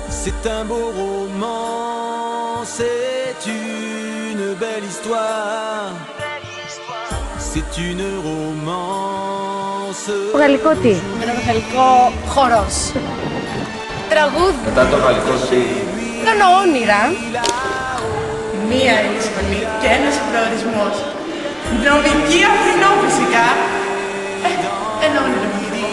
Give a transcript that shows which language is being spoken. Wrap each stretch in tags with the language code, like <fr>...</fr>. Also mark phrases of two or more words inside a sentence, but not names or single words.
<fr>C'est un beau roman, c'est une belle histoire. C'est une romance.</fr> <el>Το γαλλικό τι? Μετά το γαλλικό χορός. Τραγούδι. Μετά το γαλλικό τι? Κάνω όνειρα. Μία είναι η σχολή και ένας προορισμός. Νομική Αθηνό φυσικά. Ένα όνειρο μου λοιπόν.</el>